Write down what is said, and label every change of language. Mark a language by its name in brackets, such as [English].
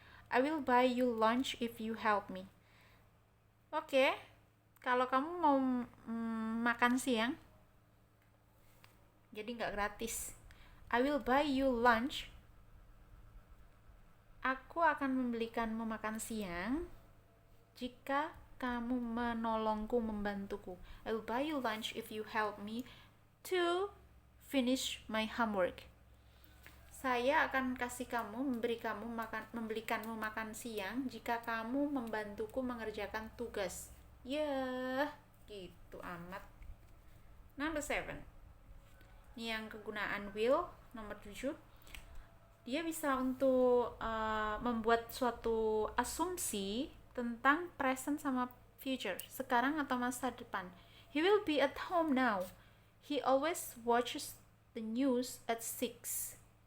[English] I will buy you lunch if you help me. [Indonesian] Oke, kalau kamu mau makan siang, jadi nggak gratis. [English] I will buy you lunch. [Indonesian] Aku akan membelikanmu makan siang jika kamu menolongku, membantuku. [English] I will buy you lunch if you help me to finish my homework. [Indonesian] Saya akan kasih kamu, membelikanmu makan siang jika kamu membantuku mengerjakan tugas. Ya, gitu amat. Number 7. Ini yang kegunaan will, nomor 7. Dia bisa untuk membuat suatu asumsi tentang present sama future, sekarang atau masa depan. [English] He will be at home now. He always watches the news at 6.